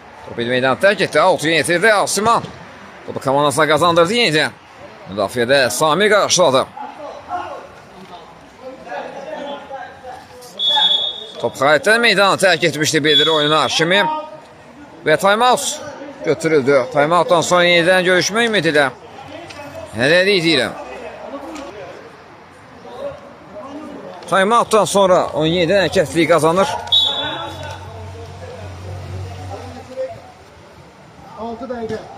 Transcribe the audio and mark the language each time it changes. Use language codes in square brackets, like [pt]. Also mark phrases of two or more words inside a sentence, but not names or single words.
[az] Topu meydan tərk etdi. Out yenitirdi Asiman. Topu komandasına qazandırdı yenidən. Müdafiədə Samir qarşıladı. Top xariətdən meydanı tərk etmişdi bildirir oyunu Haşimi. Və time-out götürüldü. Time-outdan sonra yenidən görüşmək ümidilə. Hələlik deyirəm. Time-outdan sonra 17 hərəkətliyi qazanır. 6 dəqiqə.